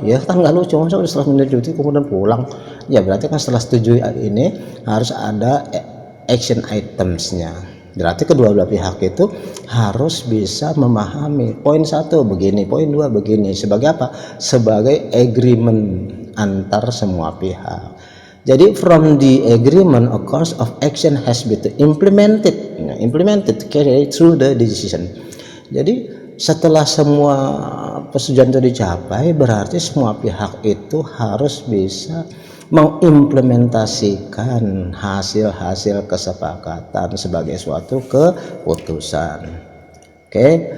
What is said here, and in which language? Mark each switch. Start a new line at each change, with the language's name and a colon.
Indonesian: Ya kan nggak lucu, masa udah setelah menyetujui kemudian pulang. Ya berarti kan setelah setuju ini harus ada action itemsnya. Berarti kedua belah pihak itu harus bisa memahami poin 1 begini, poin 2 begini, sebagai apa? Sebagai agreement antar semua pihak. Jadi
English: from the agreement a course of action has been implemented carry through the decision.
Indonesian: Jadi setelah semua persetujuan itu dicapai, berarti semua pihak itu harus bisa mengimplementasikan hasil-hasil kesepakatan sebagai suatu keputusan. Oke.